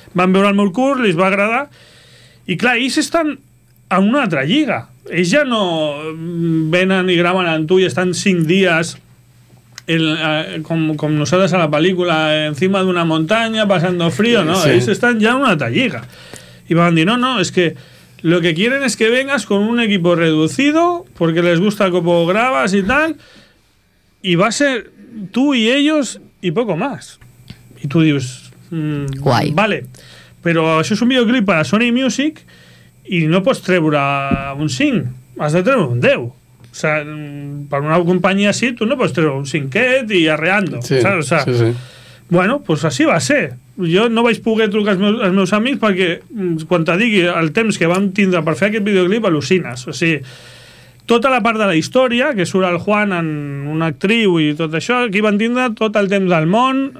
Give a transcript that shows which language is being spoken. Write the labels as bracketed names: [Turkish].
[Catalan] Van veure el meu curt, els va agradar, i clar, ells estan en una altra lliga. Ells ja no venen i graven amb tu i estan 5 dies com nosaltres a la pel·lícula, encima d'una muntanya, [Spanish] passando frío, [Catalan] no? Sí. Ells estan ja en una altra lliga. [Spanish] Y van a decir, no, es que lo que quieren es que vengas con un equipo reducido, porque les gusta como grabas y tal, y va a ser tú y ellos y poco más. Y tú dices, guay. Vale, pero eso es un videoclip para Sony Music y no puedes traer un sing, has de traer un deu. O sea, para una compañía así, tú no puedes traer un singuet y arreando. Sí, ¿sabes? O sea, sí, sí. Bueno, pues así va a ser. [Catalan] Jo no vaig poder trucar als meus amics perquè quan te digui el temps que vam tindre per fer aquest videoclip, al·lucines. O sigui, tota la part de la història, que surt el Juan en una actriu i tot això, aquí van tindre tot el temps del món.